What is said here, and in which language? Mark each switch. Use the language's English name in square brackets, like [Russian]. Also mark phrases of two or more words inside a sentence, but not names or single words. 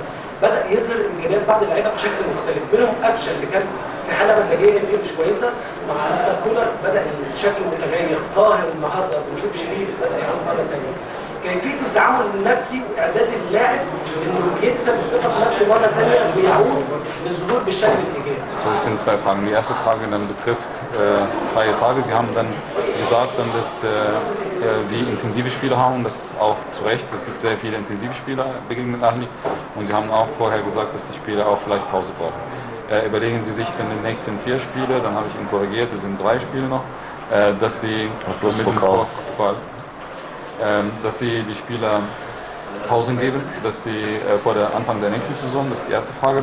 [Arabic] بدأ يظهر إمكانيات بعض اللعيبة بشكل مختلف، منهم قفشة اللي كان في حالة مزاجية يمكن مش كويسة، مع مستر كولر بدأ الشكل متغير، طاهر النهارده بنشوف شريف بدأ يعمل مرة ثانية. كيفية التعامل النفسي وإعداد اللاعب إنه يكسب الثقة بنفسه مرة ثانية ويعود للظهور بالشكل الإيجابي. [German] Das sind zwei Fragen. Die erste Frage dann betrifft freie Tage. Sie haben dann gesagt, dass Sie intensive Spieler haben, das auch zu Recht. Es gibt sehr viele intensive Spieler begegnet Ahly und Sie haben auch vorher gesagt, dass die Spieler auch vielleicht Pause brauchen. Überlegen Sie sich dann die nächsten 4 Spiele, dann habe ich ihn korrigiert, es sind 3 Spiele noch, dass Sie dass Sie die Spieler Pausen geben, dass Sie vor der Anfang der nächsten Saison, das ist die erste Frage.